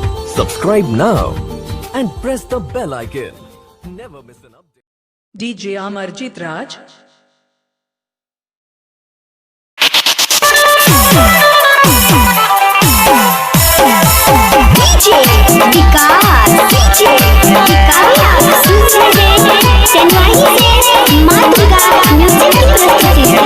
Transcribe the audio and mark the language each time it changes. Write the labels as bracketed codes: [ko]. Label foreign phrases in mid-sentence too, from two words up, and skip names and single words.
[en] Subscribe now and press the bell icon. Never miss an update. DJ Amarjit Raj. [hi] DJ Vikas, DJ Vikas, चेन्नई से माँ दुर्गा म्यूजिक की प्रस्तुति।